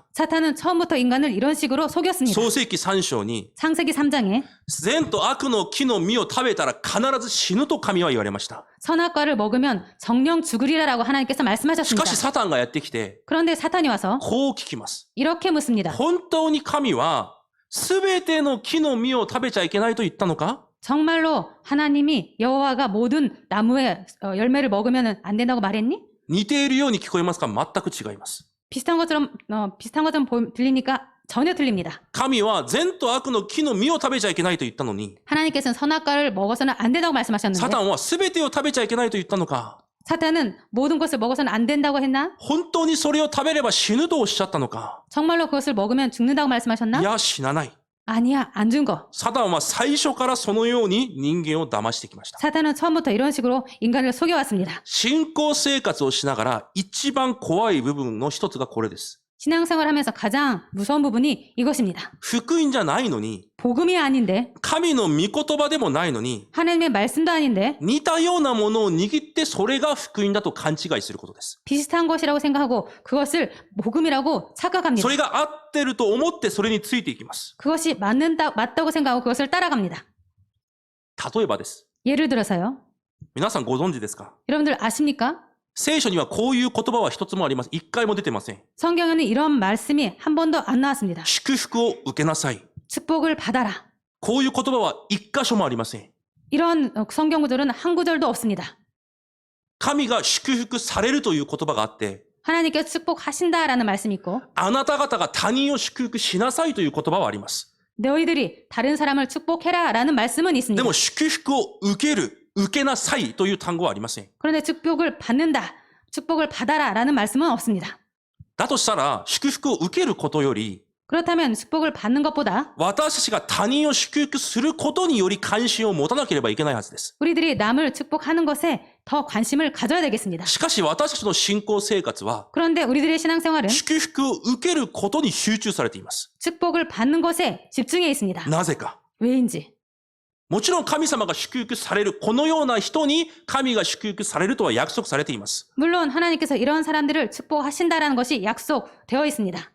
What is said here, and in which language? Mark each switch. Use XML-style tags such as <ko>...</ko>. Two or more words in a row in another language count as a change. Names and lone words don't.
<ko>사탄은 처음부터 인간을 이런 식으로 속였습니다.</ko> <ja>創世記3章に、</ja> <ko>창세기 3장에</ko> <ja>善と悪の木の実を食べたら必ず死ぬと神は言われました。</ja> <ko>선악과를 먹으면 정령 죽으리라라고 하나님께서</ko> <ja>しか</ja> <ko>말씀하셨습니다.</ko> <ja>しサタンがやってきて、</ja> <ko>그런데 사탄이 와서</ko> <ja>こう聞きます。</ja> <ko>이렇게 묻습니다.</ko> <ja>本当に神は全ての木の実を食べちゃいけないと言ったのか？</ja> <ko>정말로 하나님이 여호와가 모든 나무의 열매를 먹으면 안 된다고 말했니?</ko> <ja>似ているように聞こえますか？全く違います。</ja> <ko>비슷한 것처럼 들리니까 전혀 틀립니다.</ko> <ja>神は善と悪の木の実を食べちゃいけないと言ったのに、</ja> <ko>하나님께서는 선악과를 먹어서는 안 된다고</ko> <ja>サ</ja> <ko>말씀하셨는데</ko> <ja>タンは全てを食べちゃいけないと言ったのか？</ja> <ko>사탄은 모든 것을 먹어서는 안 된다고 했나?</ko> <ja>本当にそれを食べれば死ぬとおっしゃったのか？</ja> <ko>정말로 그것을 먹으면 죽는다고</ko> <ja>い</ja> <ko>말씀하셨나?</ko> <ja>や、死なない。</ja> <ko>아니야, 안 준 거.</ko> <ja>サタンは最初からそのように人間を騙してきました。</ja> <ko>사탄은 처음부터 이런 식으로 인간을 속여왔습니다.</ko> <ja>信仰生活をしながら一番怖い部分の一つがこれです。</ja> <ko>신앙생활을 하면서 가장 무서운 부분이 이것입니다.</ko> <ja>福音じゃないのに、</ja> <ko>복음이 아닌데,</ko> <ja>神の御言葉でもないのに、</ja> <ko>하나님의 말씀도 아닌데</ko> <ja>似たようなものを握ってそれが福音だと勘違いすることです。</ja> <ko>비슷한 것이라고 생각하고 그것을 복음이라고 착각합니다.</ko> <ja>それが合ってると思ってそれについていきます。</ja> <ko>그것이 맞다고 생각하고 그것을 따라갑니다.</ko> <ja>例えばです。</ja> <ko>예를 들어서요.</ko> <ja>皆さんご存知ですか？</ja> <ko>여러분들 아십니까?</ko> <ja>聖書にはこういう言葉は一つもあります。一回も出てません。</ja> <ko>성경에는 이런 말씀이 한 번도 안 나왔습니다.</ko> <ja>祝福を受けなさい。</ja> <ko>축복을 받아라.</ko> <ja>こういう言葉は一箇所もありません。</ja> <ko>이런 성경 구절은 한 구절도 없습니다.</ko> <ja>神が祝福されるという言葉があって、</ja> <ko>하나님께서 축복하신다라는 말씀이 있고</ko> <ja>あなた方が他人を祝福しなさいという言葉はあります。</ja> <ko>너희들이 다른 사람을 축복해라라는 말씀은</ko> <ja>で</ja> <ko>있습니다.</ko> <ja>も祝福を受ける、受けなさいという単語はありません。</ja> <ko>그런데 축복을 받는다, 축복을 받아라라는 말씀은 없습니다.</ko> <ja>だとしたら、祝福を受けることより、</ja> <ko>그렇다면 축복을 받는 것보다</ko> <ja>私たちが他人を祝福することにより関心を持たなければいけないはずです。</ja> <ko>우리들이 남을 축복하는 것에 더 관심을 가져야 되겠습니다.</ko> <ja>しかし私たちの信仰生活は、</ja> <ko>그런데 우리들의 신앙생활은</ko> <ja>祝福を受けることに集中されています。</ja> <ko>축복을 받는 것에 집중해 있습니다.</ko> <ja>なぜか。</ja> <ko>왜인지.</ko> <ja>もちろん神様が祝福される、このような人に神が祝福されるとは約束されています。</ja> <ko>물론 하나님께서 이런 사람들을 축복하신다라는 것이 약속되어 있습니다.</ko>